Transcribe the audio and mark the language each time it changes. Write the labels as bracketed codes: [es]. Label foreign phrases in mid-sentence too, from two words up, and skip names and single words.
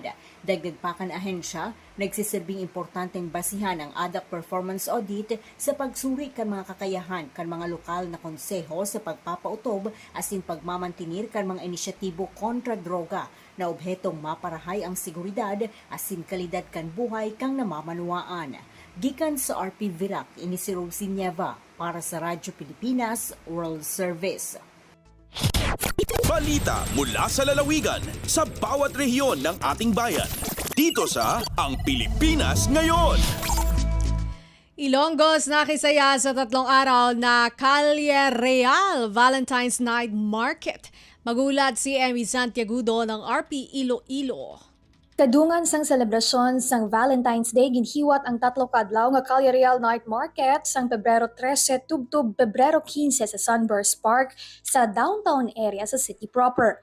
[bik] Dagdag pa kan ahensya, nagsisilbing importanteng basihan ang ADAC [en] performance audit [bik] sa pagsuri kan mga kakayahan kan mga lokal na konseho sa pagpapautob asin pagmamantinir kan mga inisyatibo kontra droga na obhetong maparahay ang seguridad asin kalidad kan buhay kang namamanuaan. Gikan sa RP Virac, ini si Rosie Nieva para sa Radyo Pilipinas World Service. [tl] Balita mula sa lalawigan sa bawat rehiyon ng ating bayan. Dito sa Ang Pilipinas Ngayon. Ilonggos nakisaya sa 3 araw na Calle Real Valentine's Night Market. Magulat si Emmy Santiagudo ng RP Iloilo. [hil] Kadungan sang selebrasyon sang Valentine's Day ginhiwat ang 3 kadlaw nga Calle Real Night Market sang Pebrero 13 tubtob Pebrero 15 sa Sunburst Park sa [en] downtown area [hil] sa [en] city proper.